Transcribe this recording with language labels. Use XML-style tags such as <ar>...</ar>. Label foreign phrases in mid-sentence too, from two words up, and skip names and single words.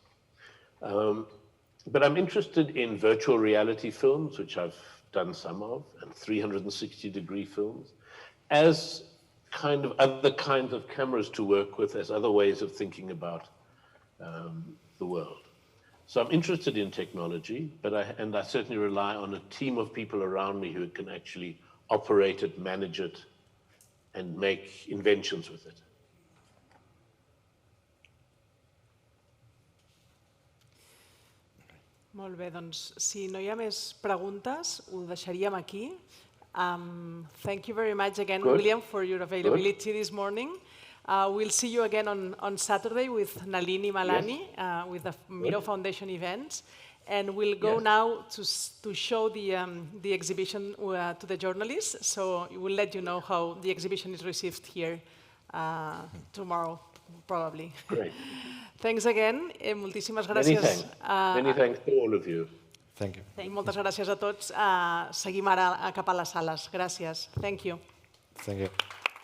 <en>But I'm interested in virtual reality films, which I've done some of, and 360-degree films, as kind of other kinds of cameras to work with, as other ways of thinking about the world. So I'm interested in technology, but I certainly rely on a team of people around me who can actually operate it, manage it, and make inventions with it.</en> <ca>Molt bé, doncs si no hi ha més preguntes, ho deixaríem aquí.</ca> <en>Thank you very much again, William, for your availability this morning. We'll see you again on Saturday with Nalini Malani, with the Miro Foundation events. And we'll go now to show the exhibition to the journalists. So we'll let you know how the exhibition is received here tomorrow, probably. Great. Thanks again.</en> <ca>Moltíssimes gràcies.</ca> <en>Many thanks to all of you. Thank you.</en> <ca>I moltes gràcies a tots. Seguim ara cap a les sales. Gràcies.</ca> <en>Thank you. Thank you.</en>